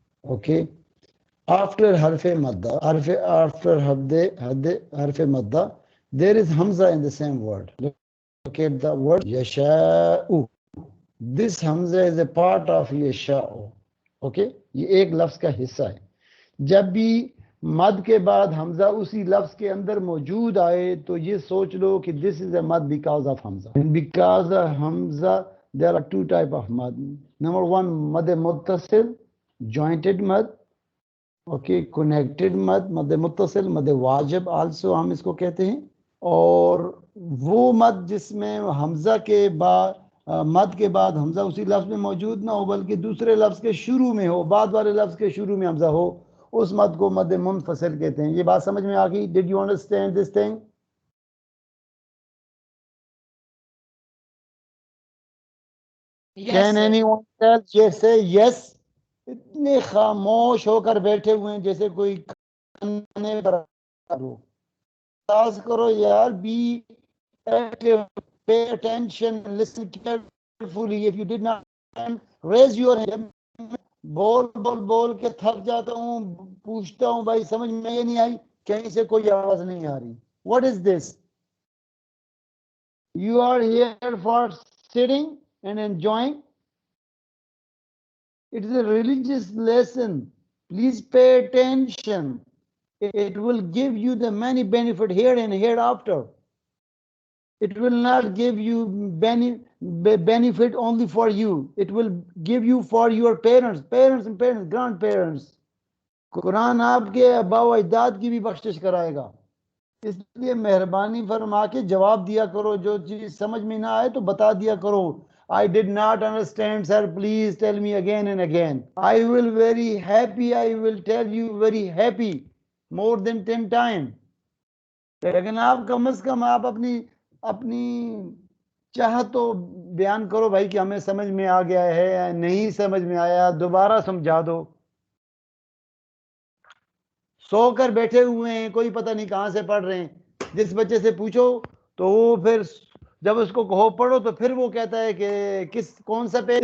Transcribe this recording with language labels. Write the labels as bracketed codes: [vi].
[en] Okay, after harfe madda, after harfe madda, there is Hamza in the same word. Look at the word yasha'u. This Hamza is a part of yasha'u. [ur] Okay, یہ ایک لفظ کا حصہ ہے. جب بھی مد کے بعد حمزہ اسی لفظ کے اندر موجود آئے تو یہ سوچ لو کہ [en] this is a mad because of Hamza. And because of Hamza, there are two type of mad. Number one, mad muttasil, jointed mad. Okay, connected mad, mad muttasil, mad wajib also [ur] ہم اس کو کہتے ہیں. اور وہ مد جس میں حمزہ کے بعد مد کے بعد حمزہ اسی لفظ میں موجود نہ ہو بلکہ دوسرے لفظ کے شروع میں ہو, بعد والے لفظ کے شروع میں حمزہ ہو, اس مد کو مد منفصل کہتے ہیں. یہ بات سمجھ میں آ گئی؟ [en] Did you understand this thing? Yes, Can sir. anyone tell? Yes, say yes. [ur] اتنے خاموش ہو کر بیٹھے ہوئے ہیں جیسے کوئی کھانے برابر ہو. آواز کرو یار. [en] Be active, pay attention, listen carefully. If you did not raise your hand. [ur] بول بول بول کے تھک جاتا ہوں, پوچھتا ہوں بھائی سمجھ میں یہ نہیں آئی, کہیں سے کوئی آواز نہیں آ رہی. [en] What is this? You are here for sitting and enjoying. It is a religious lesson. Please pay attention. It will give you the many benefit here and hereafter. It will not give you benefit only for you. It will give you for your parents, grandparents. [ur] قرآن آپ کے ابا و اجداد کی بھی بخشش کرائے گا. اس لیے مہربانی فرما کے جواب دیا کرو. جو چیز سمجھ میں نہ آئے تو بتا دیا کرو. [en] I did not understand, sir. Please tell me again and again. I will very happy. I will tell you very happy. More than 10 times. [ur] لیکن آپ کم از کم آپ اپنی چاہت تو بیان کرو بھائی کہ ہمیں سمجھ میں آ گیا ہے یا نہیں سمجھ میں آیا, دوبارہ سمجھا دو. سو کر بیٹھے ہوئے ہیں, کوئی پتہ نہیں کہاں سے پڑھ رہے ہیں. جس بچے سے پوچھو تو وہ پھر جب اس کو کہو پڑھو تو پھر وہ کہتا ہے کہ کون سا پیج.